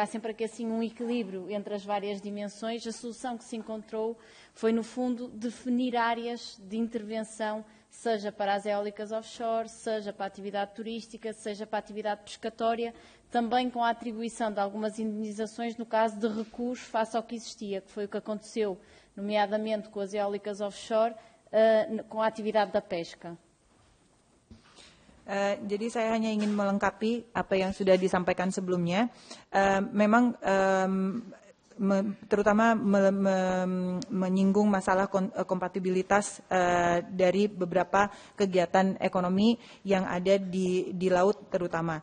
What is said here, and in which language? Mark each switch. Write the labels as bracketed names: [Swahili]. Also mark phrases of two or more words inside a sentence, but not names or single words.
[Portuguese] sempre aqui assim um equilíbrio entre as várias dimensões, a solução que se encontrou foi, no fundo, definir áreas de intervenção seja para as eólicas offshore, seja para a atividade turística, seja para a atividade pescatória, também com a atribuição de algumas indenizações no caso de recuos face ao que existia, que foi o que aconteceu, nomeadamente com as eólicas offshore, com a atividade da pesca. [Indonesian] Jadi saya hanya ingin melengkapi apa yang sudah disampaikan sebelumnya. Memang terutama menyinggung masalah kompatibilitas dari beberapa kegiatan ekonomi yang ada di laut terutama.